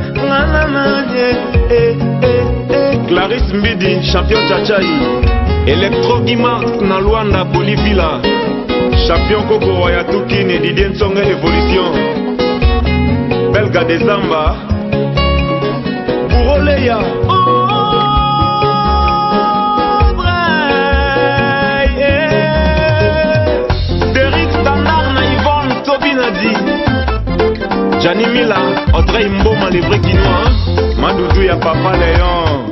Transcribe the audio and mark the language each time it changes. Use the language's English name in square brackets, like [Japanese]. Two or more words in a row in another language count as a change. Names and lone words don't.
[Lingala] Nga na na ye, eh, eh, eh. Clarisse Mbidi, champion Chachai. Electro Guimax na Luanda, Bolivila. Champion Koko Wayatuki, ne Didier Nsonge Evolution. Belga de Zamba. Buroleya. Oh, Bray, yeah. Derrick Standard na Yvonne Tobinadi. Johnny Mila, Audrey Mboma, [French] les vrais Guinois. [Lingala] Madoudou ya Papa Léon.